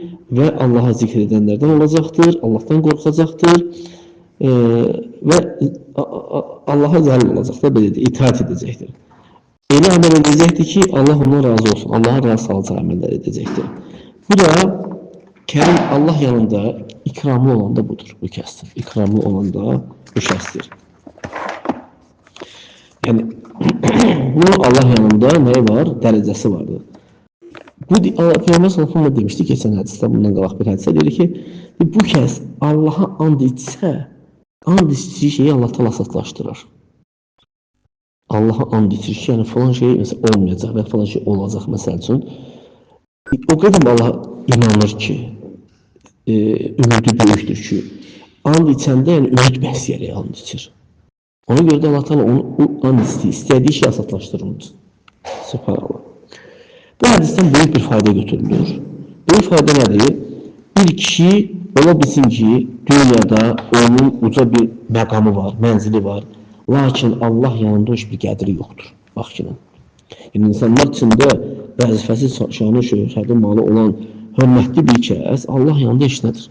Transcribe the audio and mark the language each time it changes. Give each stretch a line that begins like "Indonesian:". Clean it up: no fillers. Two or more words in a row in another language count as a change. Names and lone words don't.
Azerbaijani: ve Allah'a zikredenlerden olacaqdır, Allah'tan qorxacaqdır ve Allah'a zəlil olacaqdır, belə deyək, itaat edəcəkdir. Elə əməl edəcəkdir ki, Allah ondan razı olsun, Allah'a razı salacağı əməllər edəcəkdir. Bu da Kerim Allah yanında ikramlı olan da budur, bu kəsdir. İkramlı olan da bu kəsdir.
Turkish: Yani bunun Allah yanında ne var? Derecesi vardır.
Azerbaijani: Bu Peygamber
Arabic: صلى الله عليه
Turkish: demişti geçen hadiste,
Azerbaijani: bundan qabaq bir hadise dedi ki, bu kəs Allah'a and içsə, and içdiyi şeyi Allah Teala satlaşdırır. Allah'a and içir ki, yani falan şey mesela olmayacaq və falan şey olacaq məsəl üçün. O qədər Allah'a inanır ki, ümidi böyükdür ki, and içəndə yəni ümid bəsləyərək and içir.
Turkish: Ona göre de Allah Teala onu and istediği şeyi satlaştırır. Sübhanallah. Bu hadisten büyük bir fayda götürülüyor. Bu fayda nedir?
Azerbaijani: Bir kişi ola bilsin ki dünyada onun uca bir məqamı var, mənzili var. Lakin Allah yanında heç bir qədri yoxdur. Baxın. Yəni insanlar içində vəzifəsi, şanı, şöhrəti, malı olan hörmətli bir kəs Allah yanında heç nədir.